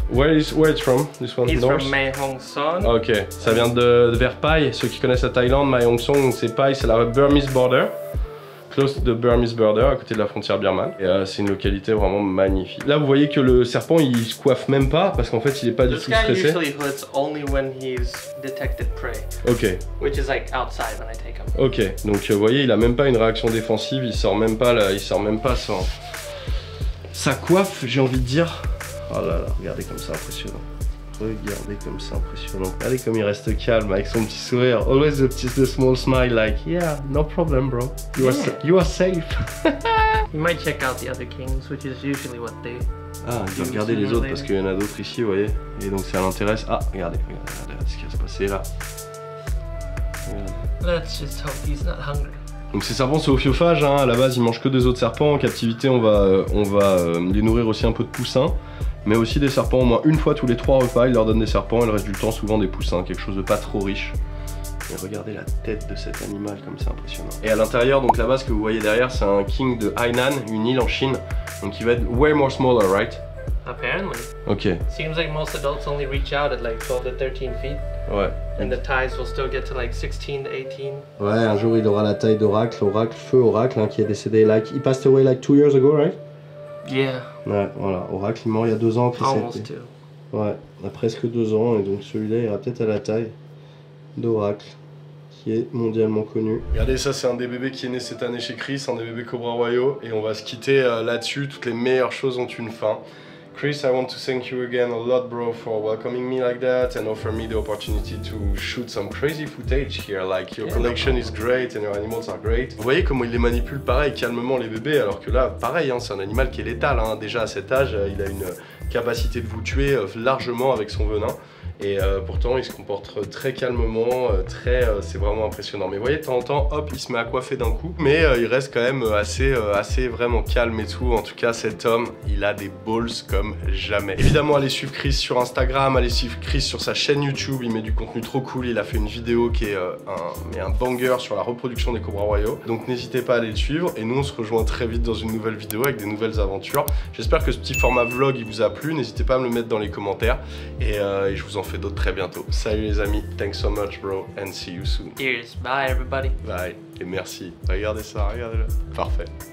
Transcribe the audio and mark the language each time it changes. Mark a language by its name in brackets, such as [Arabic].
[English] Where it's from, this one? He's from Mae Hong Son. [French] Ok, ça vient de vers Pai, ceux qui connaissent la Thaïlande, Mae Hong Son, c'est Pai, c'est la [English] Burmese border. Close to the Burmese border, [French] à côté de la frontière birmane. Et c'est une localité vraiment magnifique. Là, vous voyez que le serpent, il se coiffe même pas parce qu'en fait, il est pas du tout stressé. [English] This guy usually hoods only when he's detected prey. Ok. Which is like outside when I take him. Ok. [French] Donc, vous voyez, il a même pas une réaction défensive. Il sort même pas là. Il sort même pas sa coiffe, j'ai envie de dire. Oh là là, regardez comme ça, impressionnant. Regardez comme c'est impressionnant. Regardez comme il reste calme avec son petit sourire. [English] Always the small smile like, yeah, no problem bro. You are safe. You might check out the other kings, which is usually what they... [French] Ah, il va regarder les autres parce qu'il y en a d'autres ici, vous voyez. Et donc ça l'intéresse. Ah, regardez ce qui va se passer là. [English] Let's just hope he's not hungry. [French] Donc ces serpents c'est ophiophages, hein. À la base ils mangent que des autres serpents. En captivité on va les nourrir aussi un peu de poussins. Mais aussi des serpents, au moins une fois tous les 3 repas, ils leur donnent des serpents et le reste du temps souvent des poussins, quelque chose de pas trop riche. Et regardez la tête de cet animal comme c'est impressionnant. Et à l'intérieur, donc là-bas ce que vous voyez derrière, c'est un king de Hainan, une île en Chine. Donc il va être [English] way more smaller, right? Apparently. Ok. Seems like most adults only reach out at like 12 to 13 feet. [French] Ouais. [English] And the ties will still get to like 16 to 18. [French] Ouais, un jour il aura la taille d'Oracle, feu Oracle, hein, qui est décédé [English] like, he passed away like 2 years ago, right? Yeah. [French] Ouais, voilà, Oracle il est mort il y a 2 ans. [English] Almost 2. [French] Ouais, il a presque 2 ans, et donc celui-là ira peut-être à la taille d'Oracle, qui est mondialement connu. Regardez, ça c'est un des bébés qui est né cette année chez Chris, un des bébés Cobra Royaux, et on va se quitter là-dessus. Toutes les meilleures choses ont une fin. [English] Chris, I want to thank you again a lot, bro, for welcoming me like that and offer me the opportunity to shoot some crazy footage here. Like, your collection is great and your animals are great. [French] Vous voyez comment il les manipule pareil, calmement les bébés, alors que là, pareil, hein, c'est un animal qui est létal. Hein. Déjà à cet âge, il a une capacité de vous tuer largement avec son venin. Et pourtant il se comporte très calmement, c'est vraiment impressionnant. Mais vous voyez, de temps en temps, hop, il se met à coiffer d'un coup. Mais il reste quand même assez vraiment calme et tout. En tout cas, cet homme, il a des balls comme jamais. Évidemment, allez suivre Chris sur Instagram, allez suivre Chris sur sa chaîne YouTube. Il met du contenu trop cool. Il a fait une vidéo qui est un banger sur la reproduction des Cobra Royaux. Donc n'hésitez pas à aller le suivre. Et nous, on se rejoint très vite dans une nouvelle vidéo avec des nouvelles aventures. J'espère que ce petit format vlog, il vous a plu. N'hésitez pas à me le mettre dans les commentaires. Et je vous en fais d'autres très bientôt. Salut les amis, [English] thanks so much bro, and see you soon. Cheers, bye everybody. [French] Bye, et merci. Regardez ça, regardez-le. Parfait.